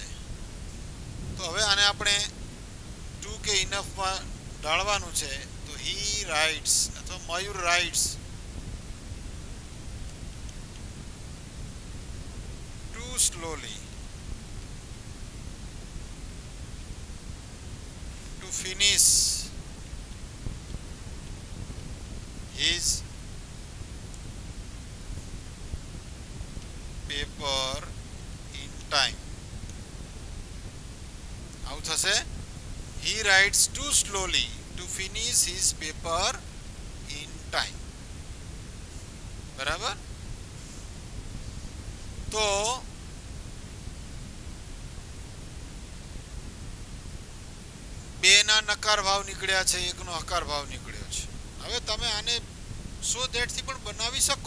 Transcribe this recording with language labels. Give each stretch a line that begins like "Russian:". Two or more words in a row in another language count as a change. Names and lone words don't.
Gujarati: તો હવે આને આપણે ટુ કે ઇનફમાં ઢાળવાનું છે.
English: તો he writes અથવા Mayur writes too slowly to finish his paper in time.
Gujarati: આવું થશે.
English: He writes too slowly to finish his paper in time.
Gujarati: બરાબર. તો બે ના નકાર ભાવ નીકળ્યા છે, એકનો હકાર ભાવ નીકળ્યો છે. હવે તમે આને
English: so that
Gujarati: થી પણ બનાવી શકો.